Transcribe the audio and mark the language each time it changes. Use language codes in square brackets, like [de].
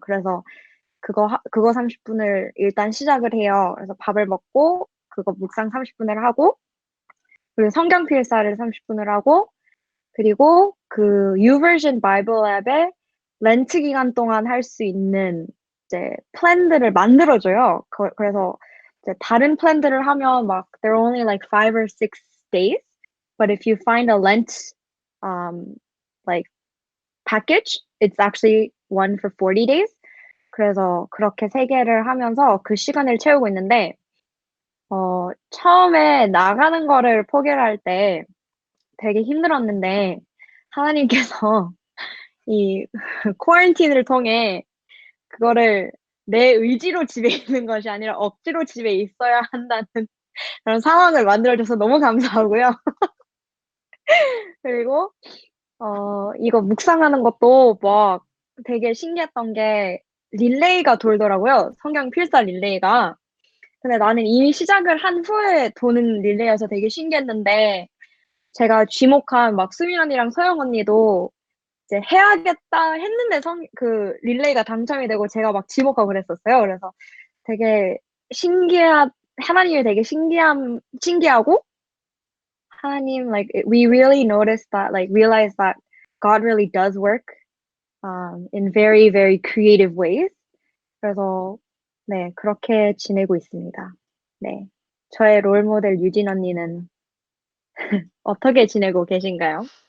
[ko] 그래서 그거 30분을 일단 시작을 해요. 그래서 밥을 먹고 그거 묵상 30분을 하고 그리고 성경 필사를 30분을 하고 그리고 그 YouVersion 바이블 앱에 렌트 기간 동안 할 수 있는 이제 플랜들을 만들어줘요. 그래서 이제 다른 플랜들을 하면 막 [en] they're only like 5 or 6 days, but if you find a Lent um like package, it's actually one for 40 days. [ko] 그래서 그렇게 3개를 하면서 그 시간을 채우고 있는데 처음에 나가는 거를 포기를 할 때 되게 힘들었는데 하나님께서 이 쿼런틴을 통해 그거를 내 의지로 집에 있는 것이 아니라 억지로 집에 있어야 한다는 그런 상황을 만들어줘서 너무 감사하고요. 그리고 이거 묵상하는 것도 막 되게 신기했던 게 릴레이가 돌더라고요. 성경 필사 릴레이가. 근데 나는 이미 시작을 한 후에 도는 릴레이여서 되게 신기했는데 제가 쥐목한 막 수민 언니랑 서영 언니도 이제 해야겠다 했는데 그 릴레이가 당첨이 되고 제가 막 지목하고 그랬었어요. 그래서 되게 하나님이 되게 신기하고 하나님 [en] like we really noticed that like realize that God really does work in very very creative ways. [ko] 그래서 네, 그렇게 지내고 있습니다. 네. 저의 롤 모델 유진 언니는 어떻게 지내고 계신가요?